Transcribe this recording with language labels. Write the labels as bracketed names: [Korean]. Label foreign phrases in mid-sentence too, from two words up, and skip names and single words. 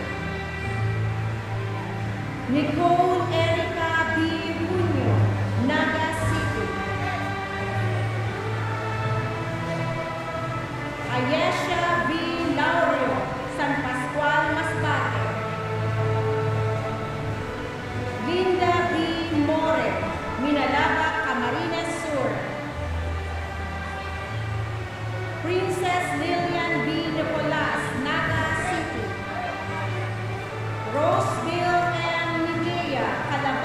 [English] Nicole Erica B. Muño, Naga City. Ayesha B. Laurio, San Pascual, Masbate. Linda B. More, Minalaba, Camarines Sur. Princess Lillian B. Nicolas, Naga City. Roseville M. Nigea,